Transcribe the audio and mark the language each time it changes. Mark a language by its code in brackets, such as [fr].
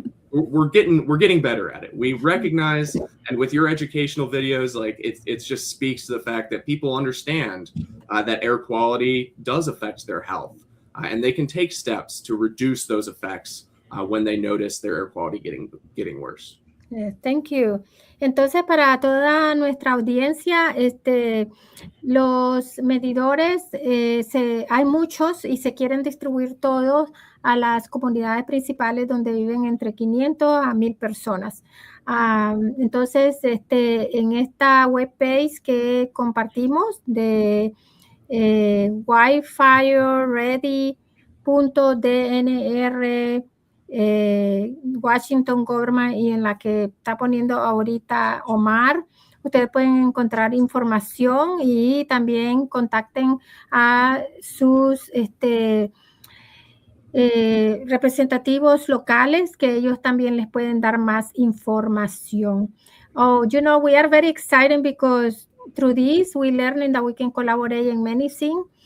[en] We're getting better at it. We recognize, and with your educational videos, like it just speaks to the fact that people understand that air quality does affect their health, and they can take steps to reduce those effects when they notice their air quality getting worse. Yes, thank you. [es] Entonces, para toda nuestra audiencia, los medidores, hay muchos y se quieren distribuir todos a las comunidades principales donde viven entre 500 a 1,000 personas. Entonces, en esta webpage que compartimos de wildfireready.dnr Washington Government, y en la que está poniendo ahorita Omar, ustedes pueden encontrar información y también contacten a sus representativos locales, que ellos también les pueden dar más información. [en] We are very excited because through this we learning that we can collaborate in many things.